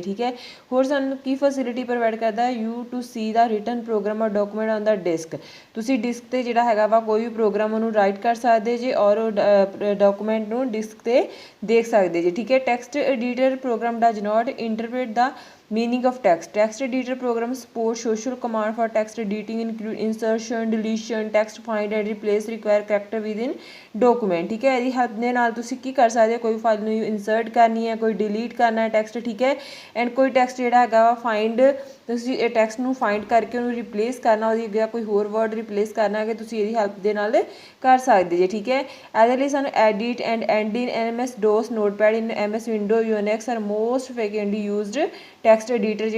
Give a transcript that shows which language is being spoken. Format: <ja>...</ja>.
<pa>ਠੀਕ ਹੈ, ਹੋਰ ਸਾਨੂੰ ਕੀ ਫੈਸਿਲਿਟੀ ਪ੍ਰੋਵਾਈਡ ਕਰਦਾ,</pa> <en>You to see the written program or document on the disk.</en> <pa>ਤੁਸੀਂ ਡਿਸਕ 'ਤੇ ਜਿਹੜਾ ਹੈਗਾ ਵਾ ਕੋਈ ਵੀ ਪ੍ਰੋਗਰਾਮ ਉਹਨੂੰ ਰਾਈਟ ਕਰ ਸਕਦੇ ਜੇ ਔਰ ਉਹ ਡਾਕੂਮੈਂਟ ਨੂੰ ਡਿਸਕ 'ਤੇ ਦੇਖ ਸਕਦੇ ਜੇ। ਠੀਕ ਹੈ,</pa> <en>Text editor program does not interpret the meaning of text. Text editor program support social command for text editing include insertion, deletion, text find and replace require character within document.</en> <pa>ਠੀਕ ਹੈ, ਇਹਦੀ help ਦੇ ਨਾਲ ਤੁਸੀਂ ਕੀ ਕਰ ਸਕਦੇ ਹੋ, ਕੋਈ ਫਾਈਲ ਨੂੰ ਇਨਸਰਟ ਕਰਨੀ ਹੈ, ਕੋਈ ਡਿਲੀਟ ਕਰਨਾ ਹੈ ਟੈਕਸਟ। ਠੀਕ ਹੈ, ਐਂਡ ਕੋਈ ਟੈਕਸਟ ਜਿਹੜਾ ਹੈਗਾ ਵਾ ਫਾਈਂਡ, ਤੁਸੀਂ ਇਹ ਟੈਕਸਟ ਨੂੰ ਫਾਈਂਡ ਕਰਕੇ ਉਹਨੂੰ ਰਿਪਲੇਸ ਕਰਨਾ, ਉਹਦੀ ਅੱਗੇ ਕੋਈ ਹੋਰ ਵਰਡ ਰਿਪਲੇਸ ਕਰਨਾ ਹੈ ਤੁਸੀਂ ਇਹਦੀ ਹੈਲਪ ਦੇ ਨਾਲ ਕਰ ਸਕਦੇ ਜੇ। ਠੀਕ ਹੈ, ਇਹਦੇ ਲਈ ਸਾਨੂੰ edit and and in MS DOS, notepad in MS window,</pa> <en>UNIX are most frequently used text editor.</en>